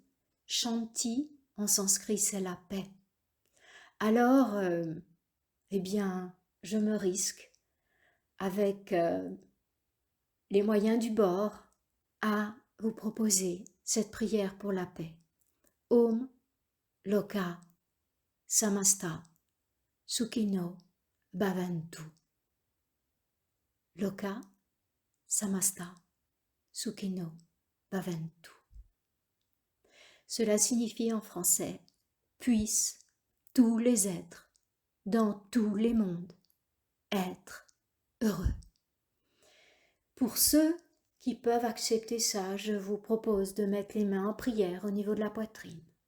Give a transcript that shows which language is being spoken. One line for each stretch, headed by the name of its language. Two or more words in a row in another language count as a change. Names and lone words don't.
French: Shanti en sanskrit c'est la paix. Alors, eh bien, je me risque avec les moyens du bord à vous proposer cette prière pour la paix.
Sanskrit: Om Loka Samasta Sukhino Bhavantu. Loka Samasta Sukhino Bhavantu.
French: Cela signifie en français puissent tous les êtres dans tous les mondes être heureux. Pour ceux qui peuvent accepter ça, je vous propose de mettre les mains en prière au niveau de la poitrine.